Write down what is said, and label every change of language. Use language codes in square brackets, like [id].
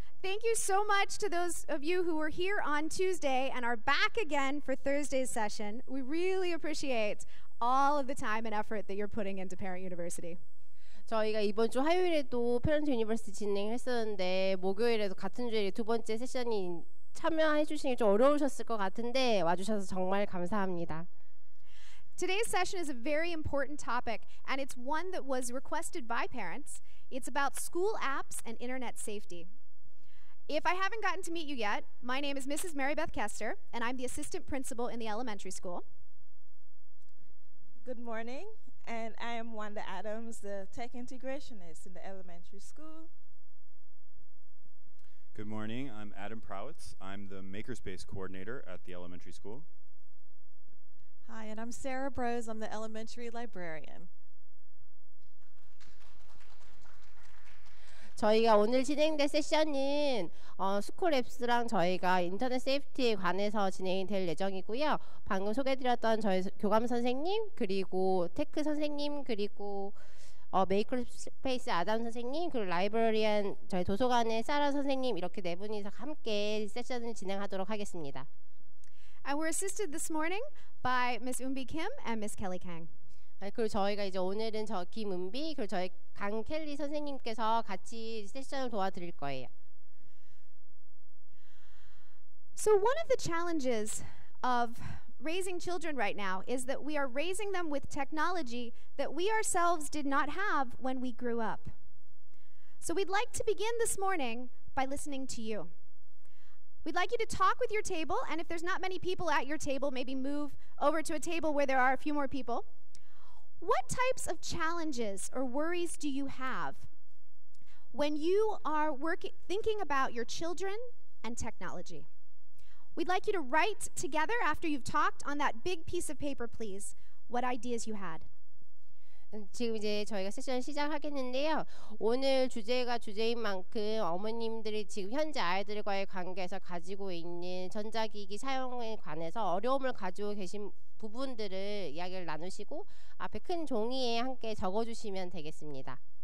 [en] Thank you so much to those of you who were here on Tuesday and are back again for Thursday's session. We really appreciate all of the time and effort that you're putting into Parent University. [ko] 저희가 이번 주 화요일에도 페런트 유니버시티 진행했었는데 목요일에도 같은 주일에 두 번째 세션이 참여해 주시기 좀 어려우셨을 것 같은데 와주셔서 정말 감사합니다. [en] Today's session is a very important topic, and it's one that was requested by parents. It's about school apps and internet safety. If I haven't gotten to meet you yet, my name is Mrs. Mary Beth Kester, and I'm the assistant principal in the elementary school. Good morning, and I am Wanda Adams, the tech integrationist in the elementary school. Good morning, I'm Adam Prowitz. I'm the Makerspace coordinator at the elementary school. Hi, and I'm Sarah Brose. I'm the elementary librarian. [ko] 저희가 오늘 진행될 세션은 스쿨앱스랑 저희가 인터넷 세이프티에 관해서 진행이 될 예정이고요. 방금 소개해드렸던 저희 교감 선생님, 그리고 테크 선생님, 그리고 메이커스페이스 아담 선생님, 그리고 라이브러리안 저희 도서관의 사라 선생님 이렇게 네 분이서 함께 세션을 진행하도록 하겠습니다. [en] And we're assisted this morning by Ms. Eunbi Kim and Ms. Kelly Kang. [ko] 그리고 저희가 이제 오늘은 저 김은비 그리고 저희 강켈리 선생님께서 같이 세션을 도와드릴 거예요. [en] So one of the challenges of raising children right now is that we are raising them with technology that we ourselves did not have when we grew up. So we'd like to begin this morning by listening to you. We'd like you to talk with your table, and if there's not many people at your table, maybe move over to a table where there are a few more people. What types of challenges or worries do you have when you are thinking about your children and technology? We'd like you to write together after you've talked on that big piece of paper, please, what ideas you had. [ko] 지금 이제 저희가 세션 시작하겠는데요. 오늘 주제가 주제인 만큼 어머님들이 지금 현재 아이들과의 관계에서 가지고 있는 전자기기 사용에 관해서 어려움을 가지고 계신 부분들을 이야기를 나누시고 앞에 큰 종이에 함께 적어주시면 되겠습니다.